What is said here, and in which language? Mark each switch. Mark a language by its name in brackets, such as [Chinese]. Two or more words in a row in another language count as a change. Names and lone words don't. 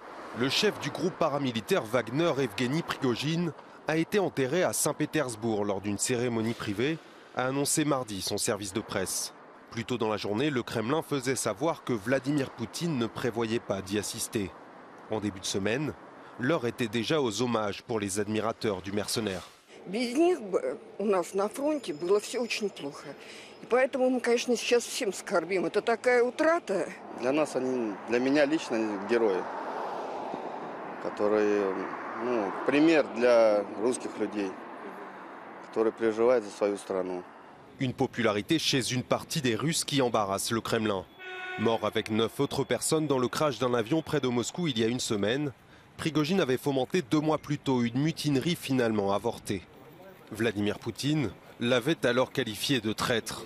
[French] Le chef du groupe paramilitaire Wagner, Evgeny Prigojine, a été enterré à Saint-Pétersbourg lors d'une cérémonie privée, a annoncé mardi son service de presse. Plus tôt dans la journée, le Kremlin faisait savoir que Vladimir Poutine ne prévoyait pas d'y assister. En début de semaine, l'heure était déjà aux hommages pour les admirateurs du mercenaire. [Russian] Без них у нас на фронте было все очень плохо. И поэтому мы, конечно, сейчас всем скорбим. Это такая утрата. Для нас они, для меня лично герои, которые, пример для русских людей, которые переживают за свою страну. [French] Une popularité chez une partie des Russes qui embarrasse le Kremlin. Mort avec 9 autres personnes dans le crash d'un avion près de Moscou il y a une semaine, Prigojine avait fomenté 2 mois plus tôt une mutinerie finalement avortée. Vladimir Poutine l'avait alors qualifié de traître.